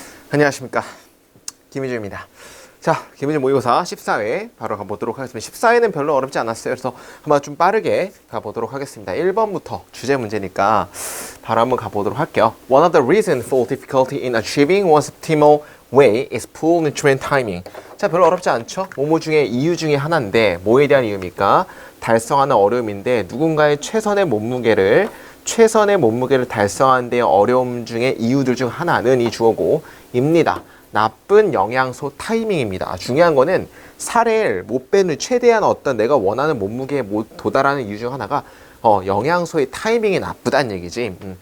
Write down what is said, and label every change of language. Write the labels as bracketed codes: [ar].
[ko] 안녕하십니까, 김희주입니다. 자, 김희주 모의고사 14회 바로 가보도록 하겠습니다. 14회는 별로 어렵지 않았어요. 그래서 한번 좀 빠르게 가보도록 하겠습니다. 1번부터 주제 문제니까 바로 한번 가보도록 할게요. [en] One of the reasons for difficulty in achieving one's optimal way is poor nutrient timing. [ko] 자, 별로 어렵지 않죠? 뭐뭐 중에 이유 중에 하나인데 뭐에 대한 이유입니까? 달성하는 어려움인데 누군가의 최선의 몸무게를 달성하는 데 어려움 중에 이유들 중 하나는 이 주어고 입니다. 나쁜 영양소 타이밍입니다. 중요한 거는 살을 못 빼는 최대한 어떤 내가 원하는 몸무게에 못 도달하는 이유 중 하나가 영양소의 타이밍이 나쁘다는 얘기지.